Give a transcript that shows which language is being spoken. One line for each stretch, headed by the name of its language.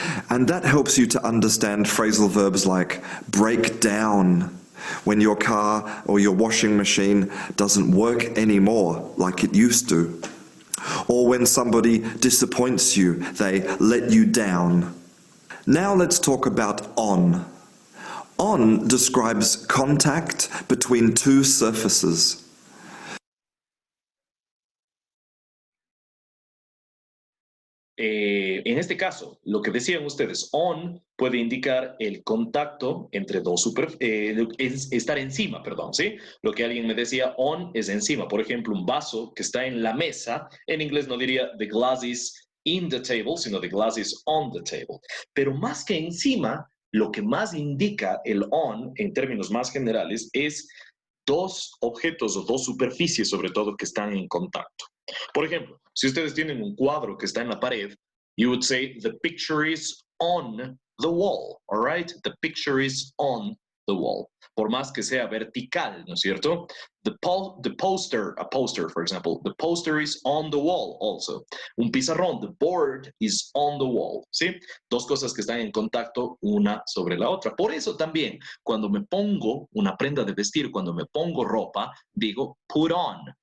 English: And that helps you to understand phrasal verbs like break down, when your car or your washing machine doesn't work anymore like it used to. Or when somebody disappoints you, they let you down. Now let's talk about on. On describes contact between 2 surfaces.
Spanish: En este caso, lo que decían ustedes, on puede indicar el contacto entre dos estar encima, perdón, ¿sí? Lo que alguien me decía, on es encima. Por ejemplo, un vaso que está en la mesa, en inglés no diría
English: the glass is in the table,
Spanish: sino
English: the glass is on the table.
Spanish: Pero más que encima, lo que más indica el on, en términos más generales, es 2 objetos o 2 superficies, sobre todo, que están en contacto. Por ejemplo, si ustedes tienen un cuadro que está en la pared,
English: you would say the picture is on the wall, all right? The picture is on the wall.
Spanish: Por más que sea vertical, ¿no es cierto?
English: The poster, a poster, for example, the poster is on the wall also.
Spanish: Un pizarrón,
English: the board is on the wall, ¿sí?
Spanish: 2 cosas que están en contacto una sobre la otra. Por eso también, cuando me pongo una prenda de vestir, cuando me pongo ropa, digo put on.